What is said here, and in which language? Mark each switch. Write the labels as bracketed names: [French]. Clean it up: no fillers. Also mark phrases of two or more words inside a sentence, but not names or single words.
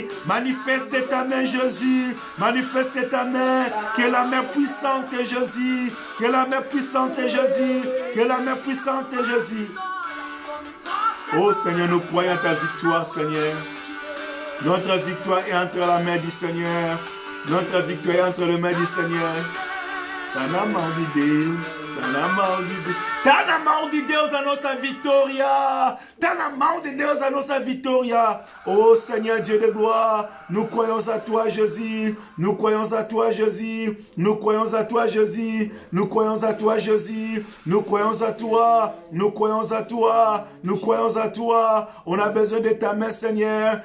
[French] Manifeste ta main, Jésus, manifeste ta main, que la main puissante de Jésus, que la main puissante de Jésus, que la main puissante de Jésus. Oh Seigneur, nous croyons à ta victoire, Seigneur. Notre victoire est entre la main du Seigneur. Notre victoire est entre les mains du Seigneur. [Portuguese] Tá na mão de Deus, tá na mão de Deus. Tá na mão de Deus a nossa vitória. Tá na mão de Deus a nossa vitória. [French] Oh Seigneur Dieu de gloire, nous croyons à toi Jésus. Nous croyons à toi Jésus. Nous croyons à toi Jésus. Nous croyons à toi Jésus. Nous croyons à toi. Nous croyons à toi. Nous croyons à toi. On a besoin de ta main Seigneur.